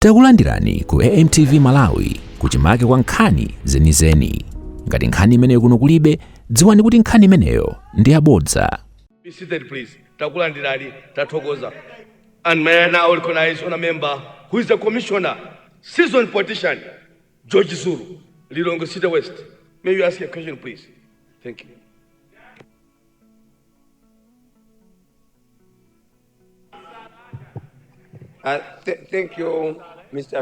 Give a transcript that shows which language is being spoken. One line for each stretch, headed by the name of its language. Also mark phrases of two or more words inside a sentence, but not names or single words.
Nyanja: Takulandirani ku AMTV Malawi kuchimake kwa nkhani zenizeni. Ngati nkhani imeneyo kuno kulibe, dziwani kuti nkhani imeneyo ndi yabodza.
English: Be seated, please.
Nyanja: Takulandirani, tathokoza.
English: And may I now recognize on a member who is the commissioner, seasoned politician, George Zulu, Lilongwe City West. May you ask a question, please? Thank you. Thank you, Mr.